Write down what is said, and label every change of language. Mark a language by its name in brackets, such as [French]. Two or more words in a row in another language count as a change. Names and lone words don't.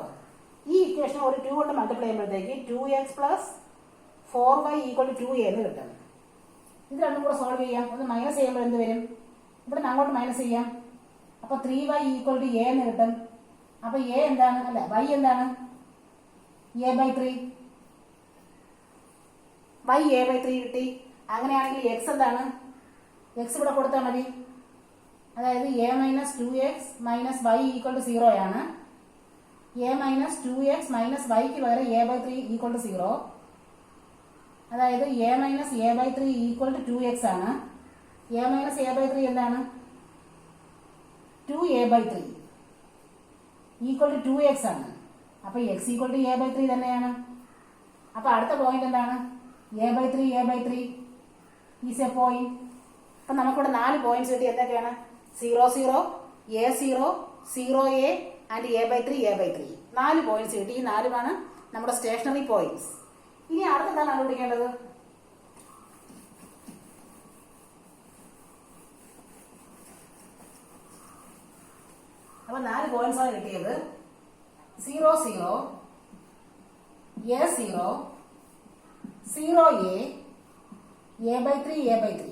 [Malayalam] ഈ ഇക്വേഷൻ ഒരു 2 കൊണ്ട് മൾട്ടിപ്ലൈ ചെയ്യുമ്പോഴത്തേക്ക് [English] 2x plus 4y equal to 2a [Malayalam] എന്ന് കിട്ടും. ഇത് രണ്ടും കൂടെ സോൾവ് ചെയ്യാം. ഒന്ന് മൈനസ് ചെയ്യുമ്പോൾ എന്ത് വരും? ഇവിടെ നിന്ന് അങ്ങോട്ട് മൈനസ് ചെയ്യാം. അപ്പൊ [English] 3y equal to a [Malayalam] എന്ന് കിട്ടും. അപ്പൊ a എന്താണ്? അല്ല, y എന്താണ്? a/3. y a/3 കിട്ടി. അങ്ങനെയാണെങ്കിൽ x എന്താണ്? x ഇവിടെ കൊടുത്താൽ മതി. അതായത് [English] a minus 2x minus y equal to 0 [Malayalam] ആണ്. [English] a minus 2x minus [Malayalam] yക്ക് പകരം [English] a/3 equal to 0. [Malayalam] അതായത് [English] a minus a/3 equal to 2x [Malayalam] ആണ്. [English] a minus a/3 [Malayalam] എന്താണ്? [English] 2a/3 equal to 2x [Malayalam] ആണ്. അപ്പൊ [English] x equal to a/3 [Malayalam] തന്നെയാണ്. അപ്പൊ അടുത്ത പോയിന്റ് എന്താണ്? [English] a/3 is a point. [Malayalam] അപ്പൊ നമുക്കിവിടെ 4 പോയിന്റ്സ് കിട്ടി. എന്തൊക്കെയാണ്? 0 0, a0, 0a ആൻഡ് a/3. 4 പോയിന്റ്സ് കിട്ടി. ഈ 4 നമ്മുടെ [English] stationary points. [Malayalam] ഇനി അടുത്തെന്താണ് കണ്ടുപിടിക്കേണ്ടത്? അപ്പൊ 4 പോയിന്റ്സ് ആണ് കിട്ടിയത്. 0 0, a0, 0a, a/3.